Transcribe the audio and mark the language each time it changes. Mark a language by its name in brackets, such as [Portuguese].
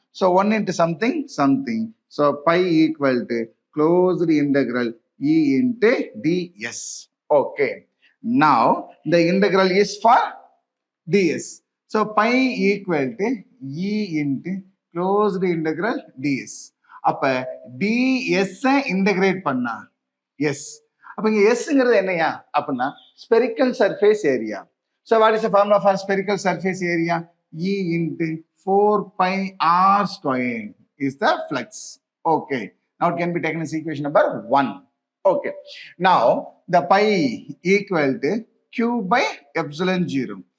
[English] So 1 into something. So pi equal to closed integral E into ds. Okay. Now the integral is for ds. So pi equal to E into closed integral ds. [Tamil] அப்ப ds integrate பண்ணா yes. அப்ப இங்க s ங்கிறது என்னையா அப்படின்னா [English] spherical surface area. So what is the formula for spherical surface area? E into 4 pi r squared is the flux. Okay. Now it can be taken as equation number 1. Okay. Now the pi equal to q by epsilon 0.